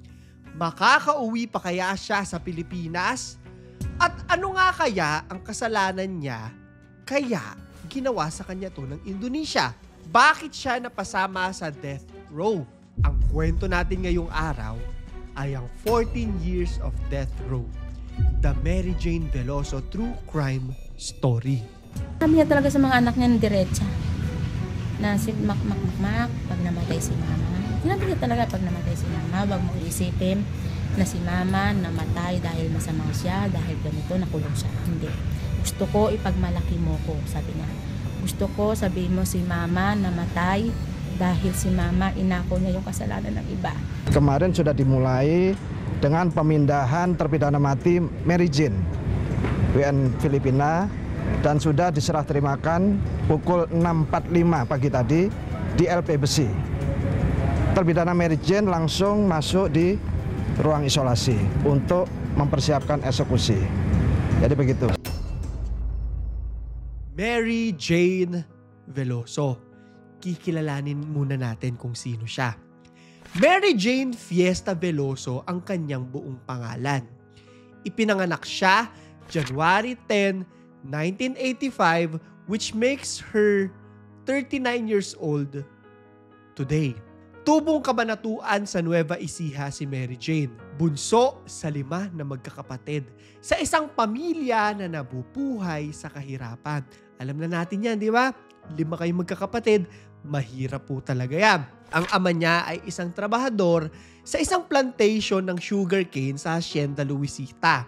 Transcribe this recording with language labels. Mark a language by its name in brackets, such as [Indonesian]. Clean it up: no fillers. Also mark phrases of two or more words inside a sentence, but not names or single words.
[Filipino] Makakauwi pa kaya siya sa Pilipinas? At ano nga kaya ang kasalanan niya kaya ginawa sa kanya to ng Indonesia? Bakit siya napasama sa [English] death row? [Filipino] Ang kwento natin ngayong araw ay ang [English] 14 years of death row. The Mary Jane Veloso True Crime Story. [Filipino] Sabi niya talaga sa mga anak niya ng diretsa na si Mak pag namatay si mama. Sinabi niya talaga pag namatay si mama, wag mo isipin na si mama namatay dahil masama siya, dahil ganito, nakulong siya. Hindi. Gusto ko ipagmalaki mo ko, sabi niya. Gusto ko sabihin mo si mama namatay dahil si mama inako niya yung kasalanan ng iba. [Indonesian] Kemarin sudah dimulai dengan pemindahan terpidana mati Mary Jane, WN Filipina, dan sudah diserah terimakan pukul 6.45 pagi tadi di LP Besi. Terpidana Mary Jane langsung masuk di ruang isolasi untuk mempersiapkan eksekusi. Jadi begitu. Mary Jane Veloso. [Filipino] Kikilalanin muna natin kung sino siya. Mary Jane Fiesta Veloso ang kanyang buong pangalan. Ipinanganak siya January 10, 1985, [English] which makes her 39 years old today. [Filipino] Tubong kabanatuan sa Nueva Ecija si Mary Jane. Bunso sa 5 na magkakapatid. Sa isang pamilya na nabubuhay sa kahirapan. Alam na natin yan, di ba? 5 kayong magkakapatid, mahirap po talaga yan. Ang ama niya ay isang trabahador sa isang plantation ng sugarcane sa Hacienda Luisita.